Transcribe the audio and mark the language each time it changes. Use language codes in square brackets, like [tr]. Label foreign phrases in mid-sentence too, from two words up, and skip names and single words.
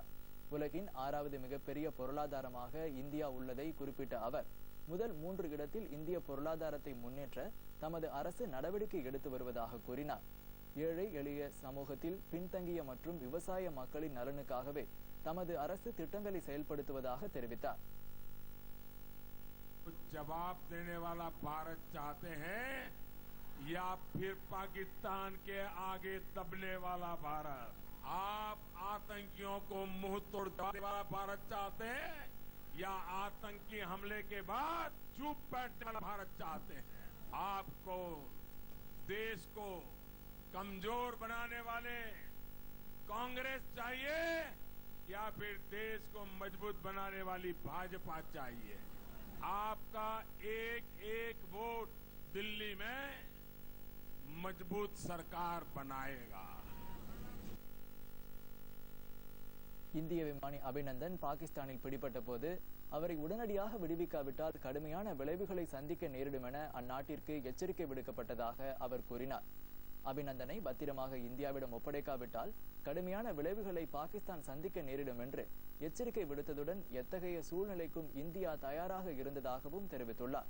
[ta] உலகின் 6வது மிகப்பெரிய பொருளாதாரமாக இந்தியா உள்ளதை குறிப்பிட்ட அவர், முதல் 3 இடத்தில் இந்திய பொருளாதாரத்தை முன்னேற்ற தமது அரசு நடவடிக்கை எடுத்து வருவதாக கூறினார். ஏழை எளிய சமூகத்தில் பின்தங்கிய மற்றும் விவசாய மக்களின் நலனுக்காகவே தமது அரசு திட்டங்களை செயல்படுத்துவதாக தெரிவித்தார். [hi] जवाब देने वाला भारत चाहते हैं या फिर पाकिस्तान के आगे दबने वाला भारत? आप आतंकियों को मुंह तोड़ देने वाला भारत चाहते हैं या आतंकी हमले के बाद चुप बैठने वाला भारत चाहते हैं? आपको देश को कमजोर बनाने वाले कांग्रेस चाहिए या फिर देश को मजबूत बनाने वाली भाजपा चाहिए? आपका एक एक वोट दिल्ली में मजबूत सरकार बनाएगा. [ta] இந்திய விமானி அபிநந்தன் பாகிஸ்தானில் பிடிபட்ட போது அவரை உடனடியாக விடுவிக்காவிட்டால் கடுமையான விளைவுகளை சந்திக்க நேரிடும் என அந்நாட்டிற்கு எச்சரிக்கை விடுக்கப்பட்டதாக அவர் கூறினார். அபிநந்தனை பத்திரமாக இந்தியாவிடம் ஒப்படைக்காவிட்டால் கடுமையான விளைவுகளை பாகிஸ்தான் சந்திக்க நேரிடும் என்று எச்சரிக்கை விடுத்ததுடன் எத்தகைய சூழ்நிலைக்கும் இந்தியா தயாராக இருந்ததாகவும் தெரிவித்துள்ளார்.